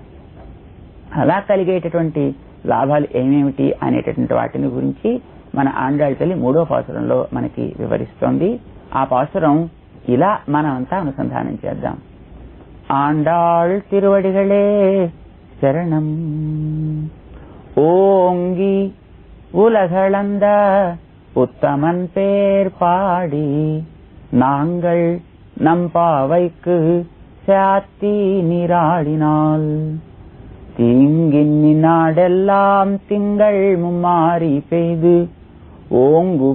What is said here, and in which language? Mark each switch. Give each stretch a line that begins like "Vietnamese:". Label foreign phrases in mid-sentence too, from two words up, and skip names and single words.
Telugu: అలా కలిగేటటువంటి లాభాలు ఏమేమిటి అనేటటువంటి వాటిని గురించి మన ఆండాళ్ తల్లి 3వ పాసురంలో మనకి వివరిస్తోంది. ఆ పాసురం ఇలా మనమంతా అనుసంధానం చేద్దాం.
Tamil: ஆண்டாள் திருவடிகளே சரணம். ஓங்கி உலகளந்த உத்தமன் பேர் பாடி நாங்கள் நம்பாவைக்கு சாத்தி நீராடினால் தீங்கின்னி நாடெல்லாம் திங்கள் மும்மாறி பெய்து ஓங்கு